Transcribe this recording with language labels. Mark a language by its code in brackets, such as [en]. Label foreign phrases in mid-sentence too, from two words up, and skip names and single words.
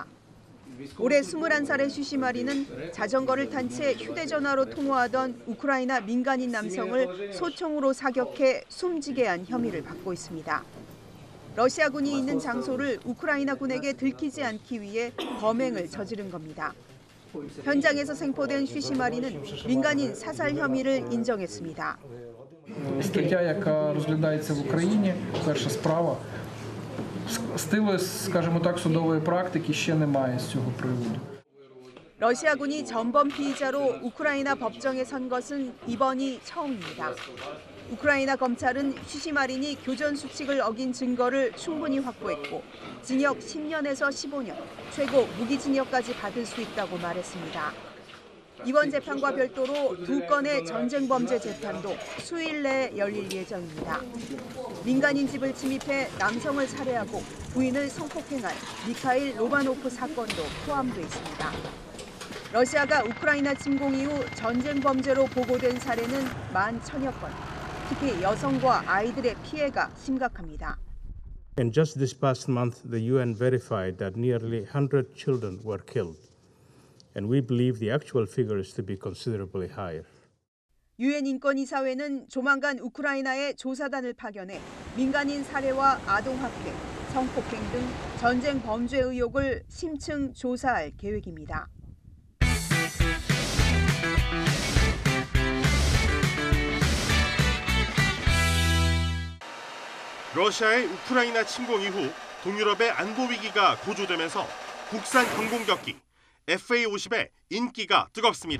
[ko] 올해 21살의 쉬시마린은 자전거를 탄 채 휴대전화로 통화하던 우크라이나 민간인 남성을 소총으로 사격해 숨지게 한 혐의를 받고 있습니다. 러시아군이 있는 장소를 우크라이나군에게 들키지 않기 위해 범행을 저지른 겁니다. 현장에서 생포된 쉬시마리는 민간인 사살 혐의를 인정했습니다. [uk] Стаття, яка розглядається в Україні, перша справа, стилу, скажімо так, судової практики ще немає з цього приводу. [ko] 러시아군이 전범 피의자로 우크라이나 법정에 선 것은 이번이 처음입니다. 우크라이나 검찰은 쉬시마린이 교전 수칙을 어긴 증거를 충분히 확보했고 징역 10년에서 15년, 최고 무기징역까지 받을 수 있다고 말했습니다. 이번 재판과 별도로 두 건의 전쟁 범죄 재판도 수일 내에 열릴 예정입니다. 민간인 집을 침입해 남성을 살해하고 부인을 성폭행한 미카일 로마노프 사건도 포함돼 있습니다. 러시아가 우크라이나 침공 이후 전쟁 범죄로 보고된 사례는 11,000여 건. 특히 여성과 아이들의 피해가 심각합니다. [en] And just this past month, the UN verified that nearly 100 children were killed. And we believe the actual figure is to be considerably higher. [ko] 유엔 인권이사회는 조만간 우크라이나에 조사단을 파견해 민간인 살해와 아동학대, 성폭행 등 전쟁 범죄 의혹을 심층 조사할 계획입니다. 러시아의 우크라이나 침공 이후 동유럽의 안보 위기가 고조되면서 국산 경공격기 FA-50의 인기가 뜨겁습니다.